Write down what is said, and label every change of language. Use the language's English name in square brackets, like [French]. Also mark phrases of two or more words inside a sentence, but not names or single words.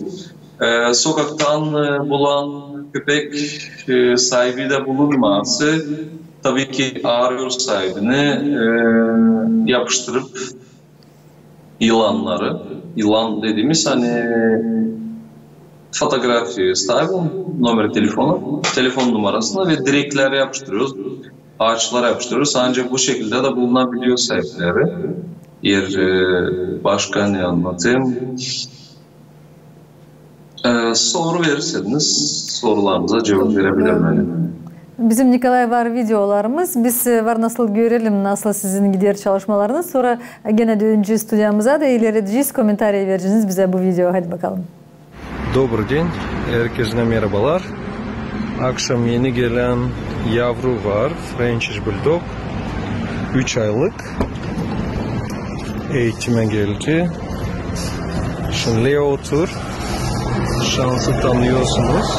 [Turkish] Sokaktan bulan köpek sahibi de bulunması, tabii ki arıyor sahibini, yapıştırıp yılanları, yılan dediğimiz hani fotoğrafyayı [Russian] ставим, номер [Turkish] telefonu, telefon numarasına ve direklere yapıştırıyoruz, ağaçlara yapıştırıyoruz. Ancak bu şekilde de bulunabiliyor sahipleri. Başka ne anlatayım? Soru verirseniz sorularınıza cevap verebilirim. Yani. Bizim Nikolay var videolarımız. Biz var nasıl görelim, nasıl sizin gidiyor çalışmalarınız. Sonra gene döneceğiz stüdyamıza da ilerleyeceğiz. Komentar vereceğiniz bize bu video. Hadi bakalım. [Russian] Добрый день. [Turkish] Herkese merhabalar. Akşam yeni gelen yavru var. French Bulldog. 3 aylık. Eğitime geldi. Şimdi Leo otur. Şansı tanıyorsunuz.